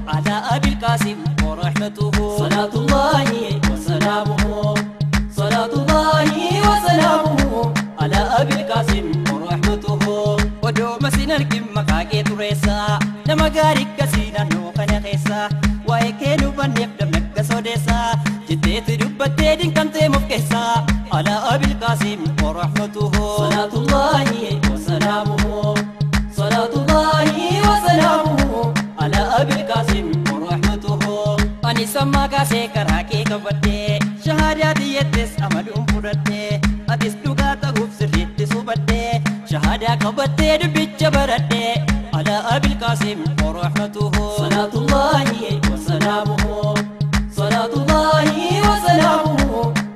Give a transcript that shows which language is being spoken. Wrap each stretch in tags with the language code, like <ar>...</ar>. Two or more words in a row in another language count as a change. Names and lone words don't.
<ar>على أبي القاسم ورحمته. صلاة الله وسلامه، صلاة الله وسلامه على أبي القاسم ورحمته.</ar> <om>Odoo masin argin maqaa kee tureessa. Nama gaarii akkasii naannoo kana keessa. Waa'ee kee nu banneef damnagga soodeessa. Jetteeti dubbattee dinqamtee muf keessa.</om> <ar>على أبي القاسم ورحمته. صلاة الله وسلامه، صلاة الله وسلامه على أبي القاسم ورحمته.</ar> <om>Ani sammaa kaasee karaa kee qabadhee. Shahaadaa tiyyattes amaluun fudhadhee. Atis dhugaa ta'uuf sirriitti subadhee. Shahaadaa qabattee dubbicha baradhee.</om> <ar>على أبي القاسم ورحمته. صلاة الله وسلامه، صلاة الله وسلامه</ar>